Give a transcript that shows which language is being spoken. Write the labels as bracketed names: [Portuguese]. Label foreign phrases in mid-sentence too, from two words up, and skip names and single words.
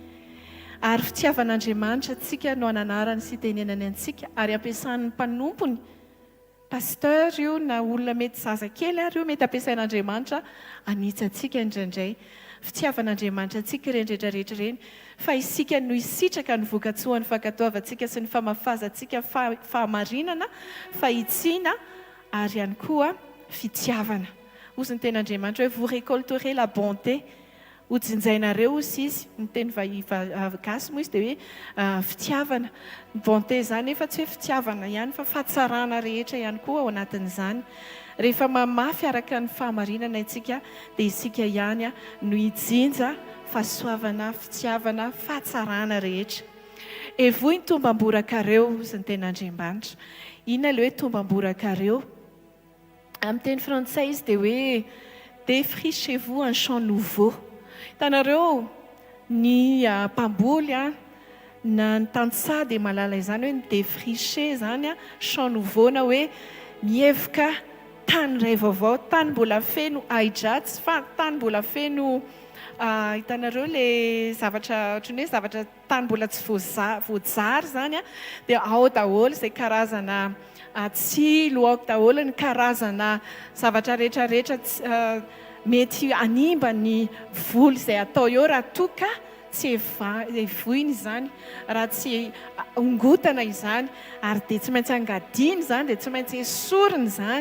[Malagasy] Ary fitiavan'Andriamanitra antsika no ananarany sy tenenany antsika, ary ampiasan'ny mpanompony, pasteur io na olona mety zazakely ary io mety ampiasain'Andriamanitra anitsy antsika indraindray. Fitiavan'Andriamanitra antsika ireny rehetrarehetra ireny, fa isika no hisitraka ny vokatsoa ny fankatoavantsika sy ny famafazantsika fahamarinana, fahitsiana ary ihany koa fitiavana. Ozy ny ten'Andriamanitra hoe [French] vous récolterez la bonté. [Malagasy] Hojinjainareo ozy izy, ny teny gasy moa izy dia hoe fitiavana. Bonté zany efa tsy hoe fitiavana ihany fa fahatsarana rehetra ihany koa ao anatin'izany. Rehefa mamafy araka ny fahamarinana itsika dia isika ihany no hijinja fahasoavana, fitiavana, fahatsarana rehetra. Evoy ny tombam-borakareo ozy ny ten'Andriamanitra. Inona ilay hoe tombam-borakareo? Amin'ny teny frantsay izy dia hoe [French] défrichez-vous un champ nouveau. [Malagasy] Hitanareo ny mpamboly na ny tantsaha dia malala izany hoe ny défricher zany [French] champ nouveau, [Malagasy] na hoe mihevoka tany iray vaovao, tany mbola feno ahidratsy, tany mbola feno hitanareo le zavatra ohatran'ny hoe zavatra tany mbola tsy voajary zany dia ao daholo izay karazana tsilo, ao daholo ny karazana zavatra rehetrarehetra mety animba ny voly izay atao eo raha toka tsy evoiny izany, raha tsy ongotana izany, ary dia tsy maintsy angadiany izany, dia tsy maintsy esorina izany.